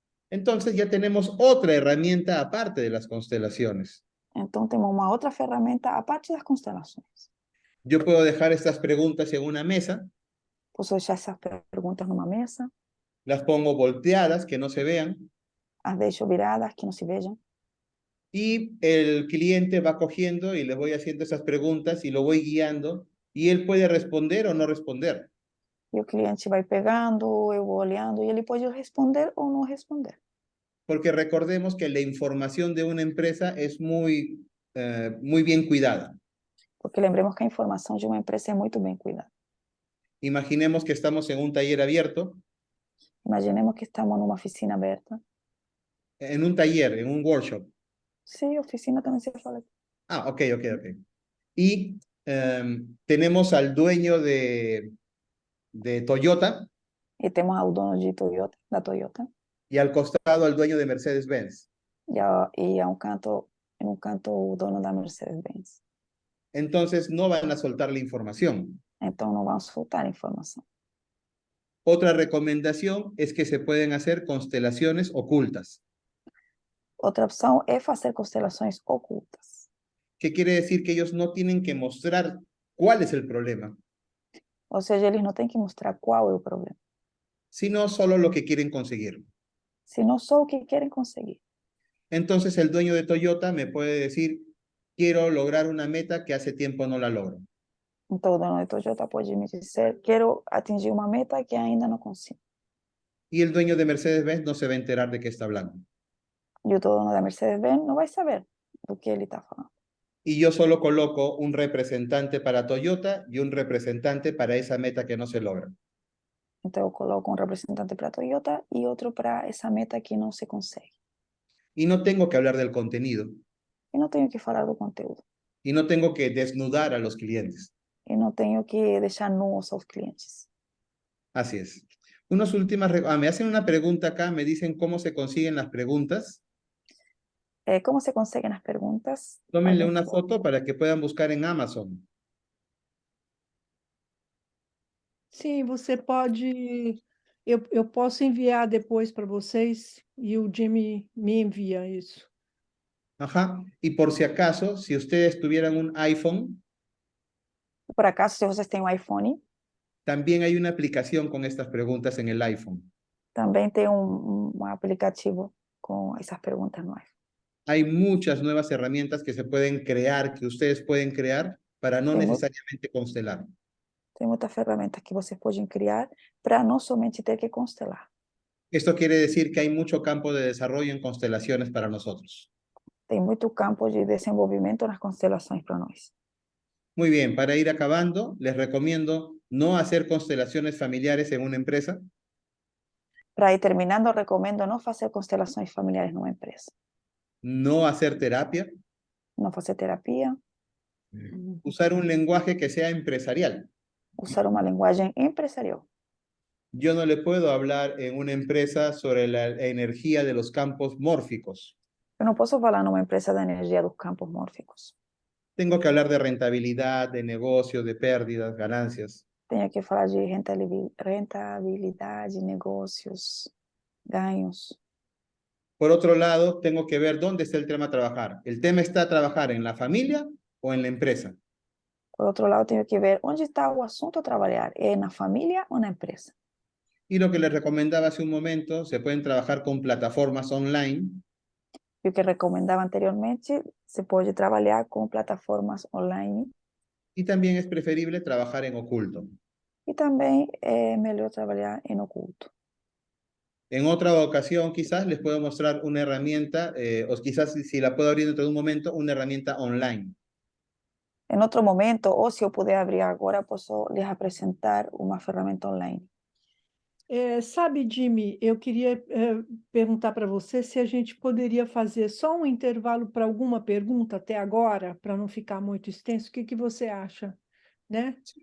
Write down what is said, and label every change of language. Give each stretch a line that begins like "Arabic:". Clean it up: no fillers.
Spanish: Entonces ya tenemos otra herramienta aparte de las constelaciones.
Portuguese: Então, temos uma outra ferramenta a parte das constelações.
Spanish: Yo puedo dejar estas preguntas en una mesa,
Portuguese: Posso deixar essas perguntas numa mesa,
Spanish: las pongo volteadas, que no se vean,
Portuguese: as deixo viradas, que não se vejam,
Spanish: y el cliente va cogiendo y le voy haciendo esas preguntas y lo voy guiando y él puede responder o no responder.
Portuguese: e o cliente vai pegando, eu vou olhando, e ele pode responder ou não responder.
Spanish: Porque recordemos que la información de una empresa es muy bien cuidada.
Portuguese: Porque lembremos que a informação de uma empresa é muito bem cuidada.
Spanish: Imaginemos que estamos en un taller abierto,
Portuguese: Imaginemos que estamos numa oficina aberta.
Spanish: en un taller, en un workshop.
Portuguese: Sim, oficina também se fala. Ah, ok.
Spanish: Y tenemos al dueño de Toyota
Portuguese: E temos o dono de Toyota, da Toyota,
Spanish: y al costado al dueño de Mercedes-Benz.
Portuguese: e a em um canto o dono da Mercedes-Benz.
Spanish: Entonces no van a soltar la información.
Portuguese: Então não vão soltar a informação.
Spanish: Otra recomendación es que se pueden hacer constelaciones ocultas.
Portuguese: Outra opção é fazer constelações ocultas.
Spanish: ¿Qué quiere decir? Que ellos no tienen que mostrar cuál es el problema,
Portuguese: Ou seja, eles não têm que mostrar qual é o problema,
Spanish: sino solo lo que quieren conseguir.
Portuguese: senão só o que querem conseguir.
Spanish: Entonces el dueño de Toyota me puede decir, quiero lograr una meta que hace tiempo no la logro.
Portuguese: Então o dono de Toyota pode me dizer, quero atingir uma meta que ainda não consigo.
Spanish: Y el dueño de Mercedes-Benz no se va a enterar de qué está hablando.
Portuguese: E o dono da Mercedes-Benz não vai saber do que ele está falando.
Spanish: Y yo solo coloco un representante para Toyota y un representante para esa meta que no se logra.
Portuguese: Então eu coloco um representante para a Toyota e outro para essa meta que não se consegue.
Spanish: Y no tengo que hablar del contenido.
Portuguese: E não tenho que falar do conteúdo.
Spanish: Y no tengo que desnudar a los clientes.
Portuguese: E não tenho que deixar nus aos clientes.
Spanish: Así es. Unas últimas... me hacen una pregunta acá, me dicen cómo se consiguen las preguntas.
Portuguese: Como se conseguem as perguntas?
Spanish: Tómenle una foto para que puedan buscar en Amazon.
Portuguese: Sim, você pode... Eu posso enviar depois para vocês e o Jimmy me envia isso.
Spanish: Ajá. Y por si acaso, si ustedes tuvieran un iPhone,
Portuguese: Por acaso, se vocês têm um iPhone,
Spanish: también hay una aplicación con estas preguntas en el iPhone.
Portuguese: também tem um aplicativo com essas perguntas no iPhone.
Spanish: Hay muchas nuevas herramientas que se pueden crear, que ustedes pueden crear para no necesariamente constelar.
Portuguese: Tem muitas ferramentas que vocês podem criar para não somente ter que constelar.
Spanish: Esto quiere decir que hay mucho campo de desarrollo en constelaciones para nosotros.
Portuguese: Tem muito campo de desenvolvimento nas constelações para nós.
Spanish: Muy bien, para ir acabando, les recomiendo no hacer constelaciones familiares en una empresa.
Portuguese: Para ir terminando, recomendo não fazer constelações familiares numa empresa.
Spanish: No hacer terapia.
Portuguese: Não fazer terapia.
Spanish: Usar un lenguaje que sea empresarial.
Portuguese: Usar uma linguagem empresarial.
Spanish: Yo no le puedo hablar en una empresa sobre la energía de los campos mórficos.
Portuguese: Eu não posso falar numa empresa da energia dos campos mórficos.
Spanish: Tengo que hablar de rentabilidad, de negocio, de pérdidas, ganancias.
Portuguese: tenho que falar de rentabilidade, negócios, ganhos.
Spanish: Por otro lado, tengo que ver dónde está el tema a trabajar. ¿El tema está a trabajar en la familia o en la empresa?
Portuguese: Por outro lado, tenho que ver onde está o assunto a trabalhar. É na família ou na empresa?
Spanish: Y lo que les recomendaba hace un momento, se pueden trabajar con plataformas online
Portuguese: E o que recomendava anteriormente, se pode trabalhar com plataformas online
Spanish: y también es preferible trabajar en oculto.
Portuguese: e também é melhor trabalhar em oculto.
Spanish: En otra ocasión, quizás les puedo mostrar una herramienta, o quizás si la puedo abrir dentro de un momento, una herramienta online.
Portuguese: Em outro momento, ou se eu puder abrir agora, posso lhes apresentar uma ferramenta online. Sabe, Jimmy, eu queria perguntar para você se a gente poderia fazer só um intervalo para alguma pergunta até agora, para não ficar muito extenso. O que que você acha, né?